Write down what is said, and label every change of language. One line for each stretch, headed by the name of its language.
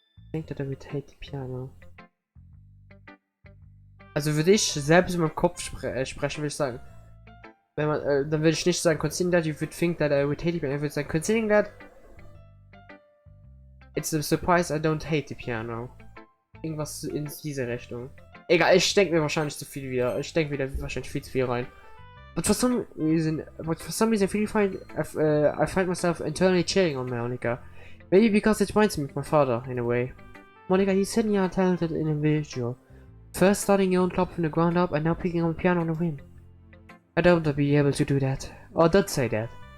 English: Think that I would hate the piano.
German: Also würde ich selbst in meinem Kopf sprechen, würde ich sagen. Wenn man, dann würde ich nicht sagen,
English: considering that you would think that I would hate the piano.
German: Ich würde sagen,
English: considering that it's a surprise I don't hate the piano.
German: Irgendwas in diese Richtung. Egal, ich denke mir wahrscheinlich zu viel wieder. Ich denke wieder wahrscheinlich viel zu viel rein.
English: But for some reason, I find myself internally cheering on Monica. Maybe because it reminds me of my father, in a way. Monica, you certainly are a talented individual. First starting your own club from the ground up and now picking up a piano on a whim. I doubt I'll be able to do that. Or don't say that.